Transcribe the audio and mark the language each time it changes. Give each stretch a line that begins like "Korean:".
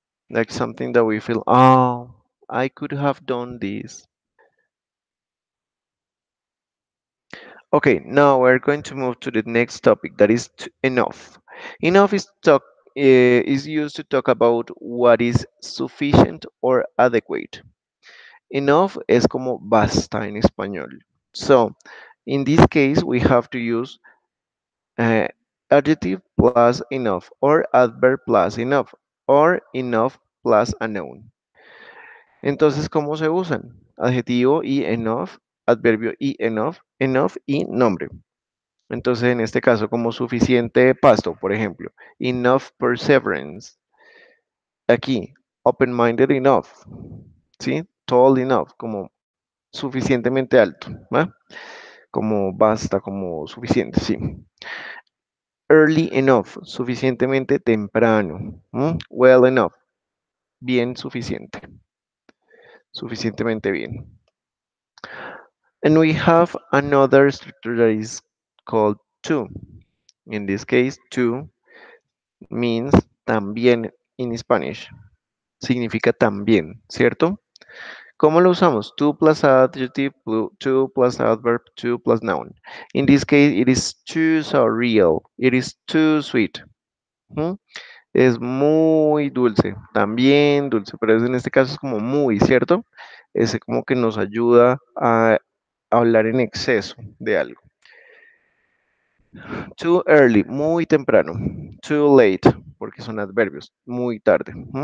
English: Like something that we feel, oh, I could have done this. Okay, now we're going to move to the next topic that is enough. Enough is used to talk about what is sufficient or adequate.
Spanish: Enough es como basta en español.
English: So, in this case, we have to use uh, adjective plus enough, or adverb plus enough, or enough plus a noun.
Spanish: Entonces, ¿cómo se usan? Adjetivo y enough, adverbio y enough y nombre. Entonces, en este caso, como suficiente pasto, por ejemplo,
English: enough perseverance.
Spanish: Aquí,
English: open-minded enough,
Spanish: ¿sí?
English: Tall enough,
Spanish: como suficientemente alto, ¿va? Como basta, como suficiente, sí.
English: Early enough,
Spanish: suficientemente temprano.
English: Well enough,
Spanish: bien suficiente, suficientemente bien.
English: And we have another structure that is called to. In this case, to means también in Spanish.
Spanish: Significa también, ¿cierto? ¿Cómo lo usamos?
English: To plus adjective, to plus adverb, to plus noun. In this case, it is too so real. It is too sweet. ¿Mm?
Spanish: Es muy dulce, también dulce, pero en este caso es como muy, ¿cierto? Ese como que nos ayuda a hablar en exceso de algo.
English: Too early,
Spanish: muy temprano.
English: Too late,
Spanish: porque son adverbios, muy tarde.